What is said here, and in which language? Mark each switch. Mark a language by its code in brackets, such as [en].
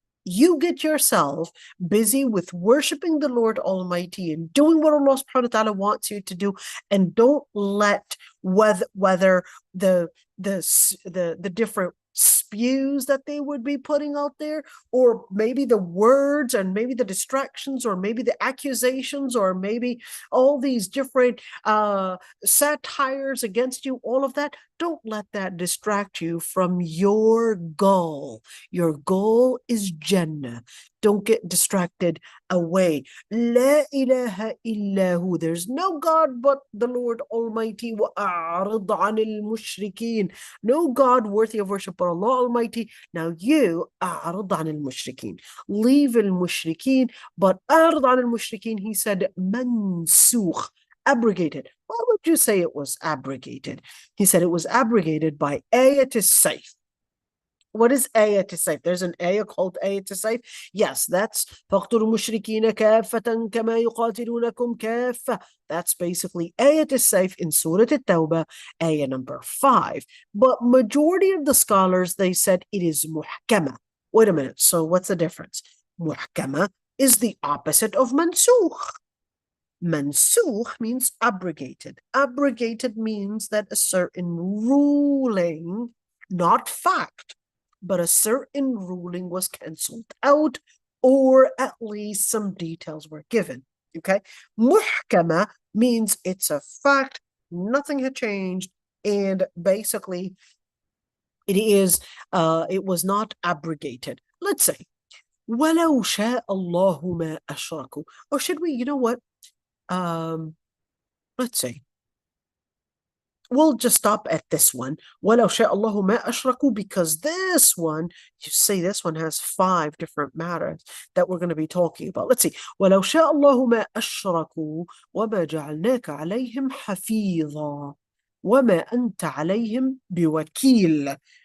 [en] You get yourself busy with worshiping the Lord Almighty and doing what Allah subhanahu wa ta'ala wants you to do, and don't let whether the different spews that they would be putting out there, or maybe the words, and maybe the distractions, or maybe the accusations, or maybe all these different satires against you, all of that, don't let that distract you from your goal. Your goal is Jannah. Don't get distracted away. La ilaha illahu. There's no God but the Lord Almighty. [ar] وَأَعْرِضْ عَنِ الْمُشْرِكِينَ. [en] No God worthy of worship but Allah Almighty. Now you, [ar] أَعْرِضْ عَنِ الْمُشْرِكِينَ. [en] Leave al-mushrikeen. But [ar] أَعْرِضْ عَنِ الْمُشْرِكِينَ, [en] he said, mansukh. Abrogated. Why would you say it was abrogated? He said it was abrogated by ayah as-sayf. What is ayah as-sayf? There's an ayah called ayah as-sayf. Yes, that's [ar] فَاقْتُلُوا الْمُشْرِكِينَ كَافَّةً كَمَا يُقَاتِلُونَكُمْ كَافَّةً. [en] That's basically ayah as-sayf in Surah At-Tawbah, ayah number 5. But majority of the scholars, they said it is muhkama. Wait a minute. So what's the difference? Muhkama is the opposite of mansukh. Mansukh means abrogated. Abrogated means that a certain ruling, not fact, but a certain ruling was cancelled out, or at least some details were given. Okay? Muhkama means it's a fact, nothing had changed, and basically it was not abrogated. Let's say, [ar] وَلَوْ شَاءَ اللَّهُ مَا أَشْرَكُوا. [en] Or should we, you know what? Let's see. We'll just stop at this one. [ar] وَلَوْ شَاءَ اللَّهُ مَا أَشْرَكُوا, [en] because this one, you see, this one has 5 different matters that we're going to be talking about. Let's see. [ar] وَلَوْ شَاءَ اللَّهُ مَا أَشْرَكُوا وَمَا جَعَلْنَاكَ عَلَيْهِمْ حَفِيظًا وَمَا أَنْتَ عَلَيْهِمْ بِوَكِيلٍ.